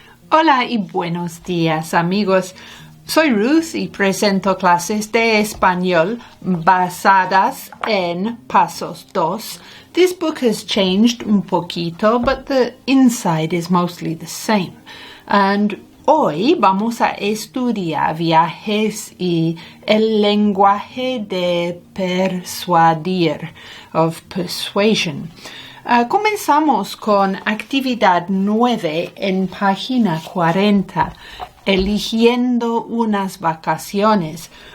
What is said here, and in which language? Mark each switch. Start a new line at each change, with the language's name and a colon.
Spanish: Hola y buenos días, amigos. Soy Ruth y presento clases de español basadas en Pasos 2.
English: This book has changed
Spanish: un poquito,
English: but the inside is mostly the same. And
Spanish: hoy vamos a estudiar viajes y el lenguaje de persuadir,
English: of persuasion.
Spanish: Comenzamos con actividad 9 en página 40, eligiendo unas vacaciones.